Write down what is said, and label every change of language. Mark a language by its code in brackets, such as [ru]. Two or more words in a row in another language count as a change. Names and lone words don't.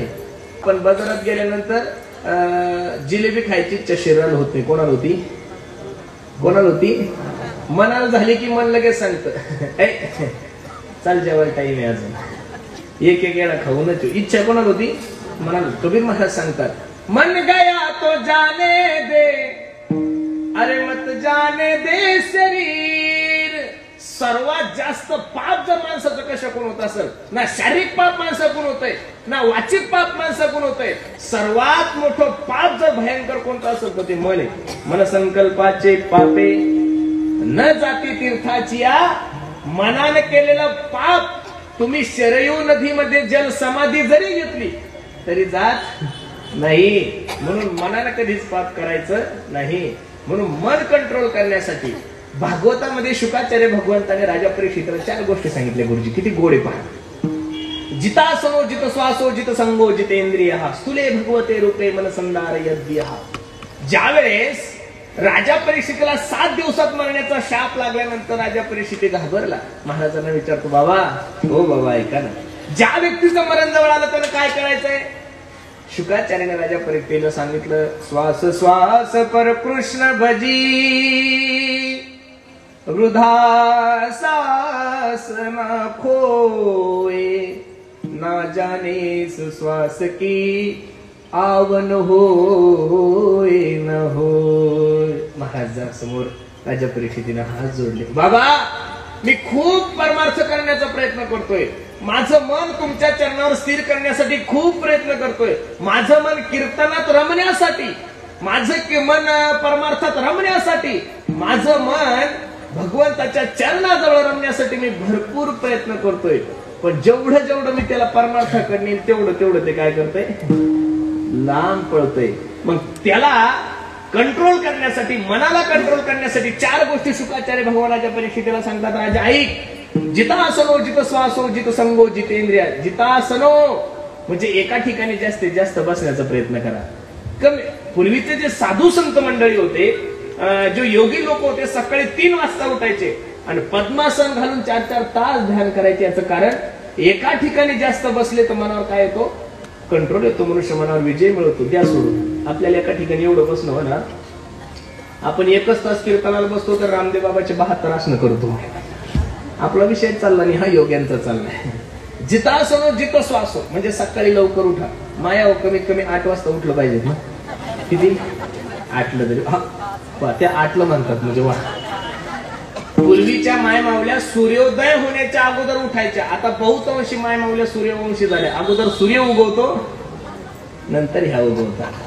[mr] पण बाजारात गेल्यानंतर जिलेबी खायची इच्छा शरीराला होत नाही. कोणाला होती? कोणाला होती? मनाला झाली की मन लगेच सांगतं चाल जेवायला टाईम आहे अजून, एक एक वेळा खाऊनच. इच्छा कोणाला होती? मनाला. कबीर महाराज सांगतात [hi] मन गया तो जाने दे, अरे मत जाने दे शरीर. [mr] सर्वात जास्त पाप जर माणसाचं कशाकडून होत असेल ना, शारीरिक पाप माणसाकडून होतंय ना वाचिक पाप माणसाकडून होतंय. सर्वात मोठं पाप जर भयंकर कोणतं असेल तर ते मन आहे. मन संकल्पाचे पापे न जाती तीर्थाची. मनाने केलेलं पाप तुम्ही शरयू नदीमध्ये जल समाधी जरी घेतली तरी जात नाही. म्हणून मनाने कधीच पाप करायचं नाही. म्हणून मन कंट्रोल करण्यासाठी भागवतामध्ये शुकाचार्य भगवंताने राजा परीक्षितला 4 गोष्टी सांगितल्या. गुरुजी किती गोड आहे पहा. [sa] जितासनो जित श्वासो जित संगो जितेंद्रिय स्थूले भगवते रूपे मन संदार यद्य. [mr] ज्यावेळेस राजा परीक्षितला 7 दिवसात मरण्याचा शाप लागल्यानंतर राजा परीक्षित घाबरला. महाराजांना विचारतो बाबा, हो बाबा ऐका ना, ज्या व्यक्तीचं मरण जवळ आलं त्यानं काय करायचंय? शुकाचार्याने राजा परीक्षितला सांगितलं [hi] श्वास श्वास पर कृष्ण भजी, वृद्धा सास न खोए, ना जाने श्वास की आवन होय न होय. [mr] महाराजांसमोर राजा परीक्षितीने हात जोडले. बाबा मी खूप परमार्थ करण्याचा प्रयत्न करतोय. माझं मन तुमच्या चरणावर स्थिर करण्यासाठी खूप प्रयत्न करतोय. माझं मन कीर्तनात रमण्यासाठी, माझं मन परमार्थात रमण्यासाठी, माझं मन भगवंताच्या चरणाजवळ रमण्यासाठी मी भरपूर प्रयत्न करतोय. पण जेवढं जेवढं मी त्याला परमार्थाकडे नेईल तेवढं तेवढं ते काय करतंय? लांब पळतंय. मग त्याला कंट्रोल करण्यासाठी, मनाला कंट्रोल करण्यासाठी 4 गोष्टी शुकाचार्य भगवानाच्या परीक्षितीला सांगतात. राजा ऐक, [sa] जितासनो जित श्वासो जित संगो जितेंद्रिय. [mr] जितासनो म्हणजे एका ठिकाणी जास्तीत जास्त बसण्याचा प्रयत्न करा. कमी पूर्वीचे जे साधू संत मंडळी होते, जो योगी लोक होते, सकाळी 3 वाजता उठायचे आणि पद्मासन घालून 4-4 तास ध्यान करायचे. याचं कारण एका ठिकाणी जास्त बसले तर मनावर काय येतो? कंट्रोल येतो. मनुष्य मनावर विजय मिळवतो. द्या सोडून. आपल्याला एका ठिकाणी एवढं बसणं हो ना, आपण 1 तास कीर्तनाला बसतो तर रामदेव बाबाचे 72 आसनं करतो. आपला विषय चालला नाही, हा योग्यांचा चाललाय. जितासनो जित श्वासो म्हणजे सकाळी लवकर उठा. माया कमीत कमी 8 वाजता उठलं पाहिजे ना. किती? 8ला तरी त्या 8ला म्हणतात म्हणजे वा. पूर्वीच्या मायमावल्या सूर्योदय होण्याच्या अगोदर उठायच्या. आता बहुतांशी मायमावल्या सूर्यवंशी झाल्या. अगोदर सूर्य उगवतो, नंतर ह्या उगवतात.